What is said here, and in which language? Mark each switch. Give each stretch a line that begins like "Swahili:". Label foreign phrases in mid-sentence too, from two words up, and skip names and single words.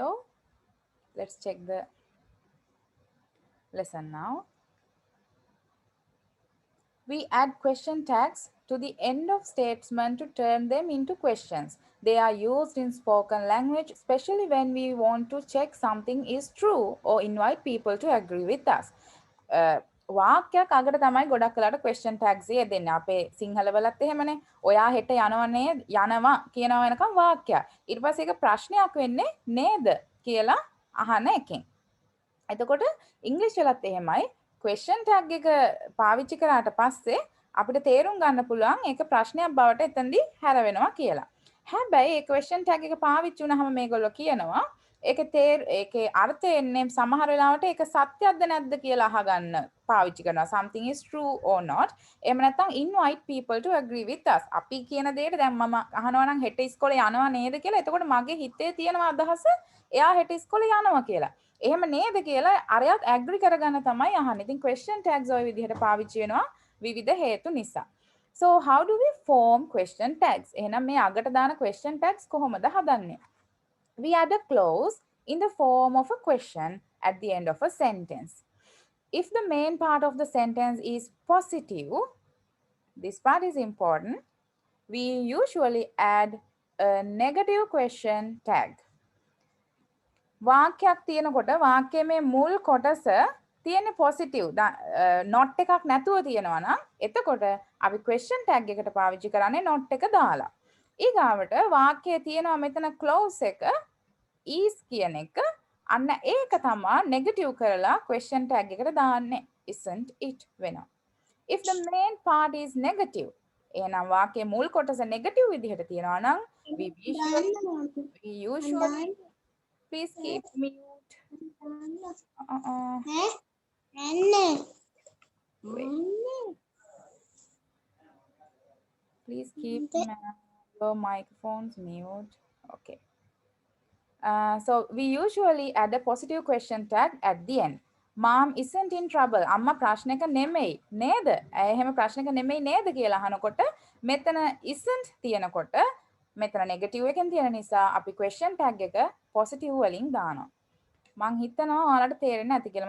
English: Let's check the lesson now. We add question tags to the end of statements to turn them into questions. They are used in spoken language, especially when we want to check something is true or invite people to agree with us.
Sinhala: වාක්‍යයක් අගට තමයි ගොඩක් වෙලාට
English: question tags
Sinhala: දෙන්නේ. අපේ සිංහල වලත් එහෙමනේ. ඔයා හෙට යනවනේ යනවා කියනවා වෙනකම් වාක්‍යයක්. ඊට පස්සේ ඒක ප්‍රශ්නයක් වෙන්නේ නේද කියලා අහන එකෙන්. එතකොට ඉංග්‍රීසි වලත් එහෙමයි.
English: question tag
Sinhala: එක පාවිච්චි කරාට පස්සේ අපිට තේරුම් ගන්න පුළුවන් ඒක ප්‍රශ්නයක් බවට එතනදී හැරවෙනවා කියලා. හැබැයි ඒ
English: question tag
Sinhala: එක පාවිච්චි වුණාම මේගොල්ලෝ කියනවා ඒකේ අර්ථය එන්නේ සමහර වෙලාවට ඒක සත්‍යයක්ද නැද්ද කියලා අහගන්න පාවිච්චි කරනවා.
English: something is true or not.
Sinhala: එහෙම නැත්නම්
English: invite people to agree with us.
Sinhala: අපි කියන දෙයට දැන් මම අහනවා නම් හෙට ඉස්කෝලේ යනවා නේද කියලා. එතකොට මගේ හිතේ තියෙනවා අදහස එයා හෙට ඉස්කෝලේ යනවා කියලා. එහෙම නේද කියලා අරයත් ඇග්‍රි කරගන්න තමයි අහන්නේ. ඉතින්
English: question tags
Sinhala: ඔය විදිහට පාවිච්චි වෙනවා විවිධ හේතු නිසා.
English: So how do we form question tags?
Sinhala: එහෙනම් මේ අගට දාන
English: question tags
Sinhala: කොහොමද හදන්නේ?
English: We add a clause in the form of a question at the end of a sentence. If the main part of the sentence is positive, this part is important, we usually add a negative question tag.
Sinhala: වාක්‍යයක් තියෙනකොට වාක්‍යයේ මේ මුල් කොටස තියෙන්නේ පොසිටිව් not එකක් නැතුව තියෙනවා නම් එතකොට අපි
English: question tag
Sinhala: එකට පාවිච්චි කරන්නේ not එක දාලා. ඊගාවට වාක්‍යයේ තියෙනවා මෙතන clause එක is කියන එක අන්න ඒක තමයි negative කරලා
English: question tag
Sinhala: එකට දාන්නේ
English: isn't it
Sinhala: වෙනවා.
English: If the main part is negative
Sinhala: එහෙනම් වාක්‍යයේ මුල් කොටස negative විදිහට තියෙනවා නම්
English: we usually please keep mute. Please keep your microphones mute. Okay. So we usually add a positive question tag at the end. Mom isn't in trouble.
Sinhala: අම්මා ප්‍රශ්නයක නෙමෙයි නේද? ඇය එහෙම ප්‍රශ්නයක නෙමෙයි නේද කියලා අහනකොට මෙතන isn't තියෙනකොට මෙතන negative එකෙන් තියෙන නිසා අපි
English: question tag
Sinhala: එක positive වලින් දානවා. මං හිතනවා ඔයාලට තේරෙන්නේ නැති කියලා.